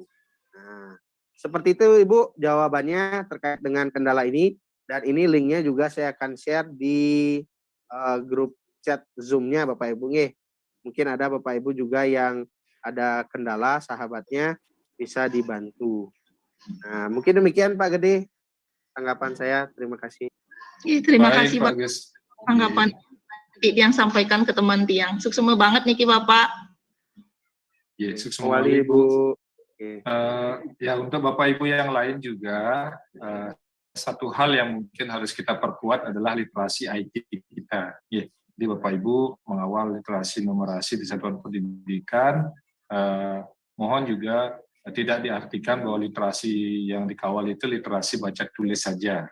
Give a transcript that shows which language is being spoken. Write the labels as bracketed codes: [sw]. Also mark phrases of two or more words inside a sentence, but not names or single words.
[id] Nah, seperti itu Ibu jawabannya terkait dengan kendala ini, dan ini linknya juga saya akan share di grup chat Zoom-nya Bapak Ibu nggih. Mungkin ada Bapak Ibu juga yang ada kendala sahabatnya bisa dibantu. Nah, mungkin demikian Pak Gede tanggapan saya. Terima kasih. Terima Baik, kasih Pak Bapak Agus. tanggapan Tiang sampaikan ke teman Tiang. [ban] Suksema banget niki Bapak. [id] Ya, sukses Kembali Ibu. Ibu. Ya, untuk Bapak Ibu yang lain juga, satu hal yang mungkin harus kita perkuat adalah literasi IT kita. Ya, jadi Bapak Ibu mengawal literasi numerasi di satuan pendidikan, mohon juga tidak diartikan bahwa literasi yang dikawal itu literasi baca tulis saja.